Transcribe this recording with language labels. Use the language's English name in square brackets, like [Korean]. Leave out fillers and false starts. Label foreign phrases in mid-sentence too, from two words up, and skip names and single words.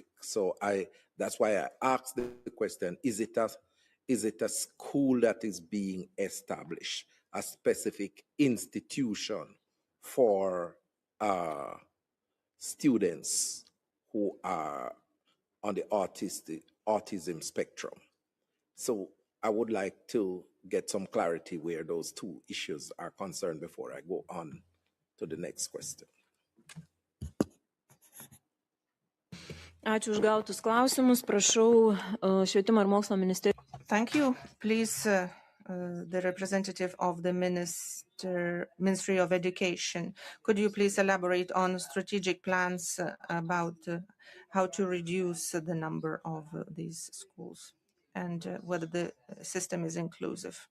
[English] So that's why I asked the question, is it a school that is being established, a specific institution for students who are on the autism spectrum? So I would like to get some clarity where those two issues are concerned before I go on to the next question. [Lithuanian] Ačiū už gautus klausimus. Prašau švietimo ir mokslo ministerijos. [English] Thank you. Please, the representative of the Ministry of Education, could you please elaborate on strategic plans about how to reduce the number of these schools and whether the system is inclusive?